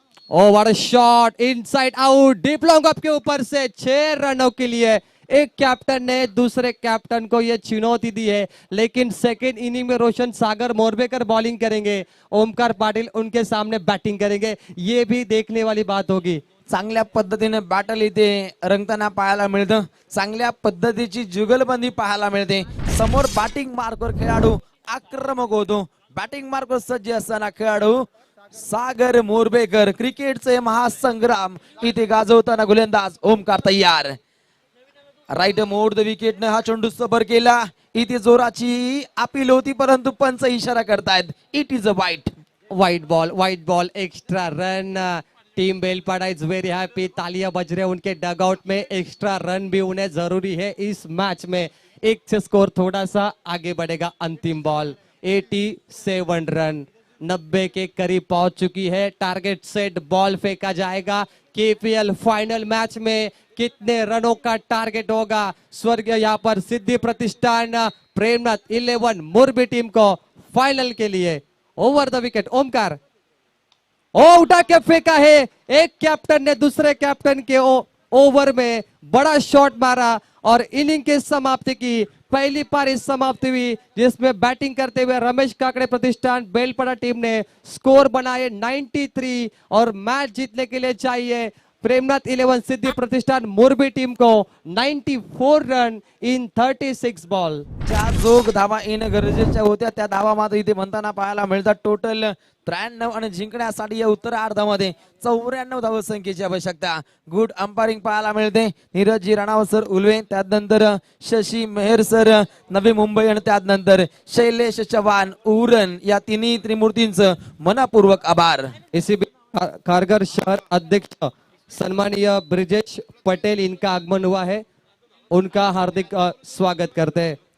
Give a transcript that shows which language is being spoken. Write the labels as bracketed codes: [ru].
[en] oh what a shot, [hi] inside out, deep long up के ऊपर से 6 रनों के लिए एक कैप्टन ने दूसरे कैप्टन को यह चुनौती दी है, लेकिन सेकेंड इनिंग में रोशन सागर मोरबेकर बॉलिंग करेंगे, ओमकार पाटिल उनके सामने बैटिंग करेंगे, ये भी देखने वाली बात होगी। [mr] चांगल्या पद्धतीने बॅटल इथे रंगताना पाहायला मिळतं, चांगल्या पद्धतीची जुगलबंदी पाहायला मिळते। समोर बॅटिंग मार्कवर खेळाडू आक्रमक होतो, बॅटिंग मार्कवर सज्ज असताना खेळाडू सागर मोरबेकर क्रिकेटचे महासंग्राम इथे गाजवताना गोलंदाज ओमकार तयार। राईट मोड द विकेटने हा चेंडू सबर केला, इथे जोराची अपील होती परंतु पंच इशारा करतायत [en] It is a wide ball extra run. Team Belpada is very happy, [hi] तालियां बज रहे हैं उनके डगआउट में, एक्स्ट्रा रन भी उन्हें जरूरी है इस मैच में। एक से स्कोर थोड़ा सा आगे बढ़ेगा। अंतिम बॉल 87 रन 90 के करीब पहुंच चुकी है। टारगेट सेट, बॉल फेंका जाएगा। केपीएल फाइनल मैच में कितने रनों का टारगेट होगा? स्वर्ग यहाँ पर सिद्धि प्रतिष्ठान प्रेमनाथ 11 मोरबी टीम को फाइनल के लिए ओवर द विकेट ओमकार उठा के फेंका है। एक कैप्टन ने दूसरे कैप्टन के ओवर में बड़ा शॉट मारा और इनिंग की समाप्ति की। पहली पारी समाप्ति हुई जिसमें बैटिंग करते हुए रमेश काकड़े प्रतिष्ठान बेलपाड़ा टीम ने स्कोर बनाए 93 और मैच जीतने के लिए चाहिए प्रेमनाथ 11 सिद्धि प्रतिष्ठान मोरबी टीम को 94 रन इन 36 बॉल। [mr] ज्या जोग धावा येणं गरजेच्या होत्या त्या धावा मात्र इथे म्हणताना पाहायला मिळतात। टोटल 93 आणि जिंकण्यासाठी या उत्तरार्धामध्ये 94 धावसंख्येची आवश्यकता। गुड अंपायरिंग पाहायला मिळते। नीरजजी राणावत सर उल्वे, त्यानंतर शशी मेहर सर नवी मुंबई आणि त्यानंतर शैलेश चव्हाण उरण या तिन्ही त्रिमूर्तींचं मनपूर्वक आभार। [hi] इसी कारगर शहर अध्यक्ष सम्मानीय ब्रिजेश पटेल इनका आगमन हुआ है, उनका हार्दिक स्वागत करते हैं।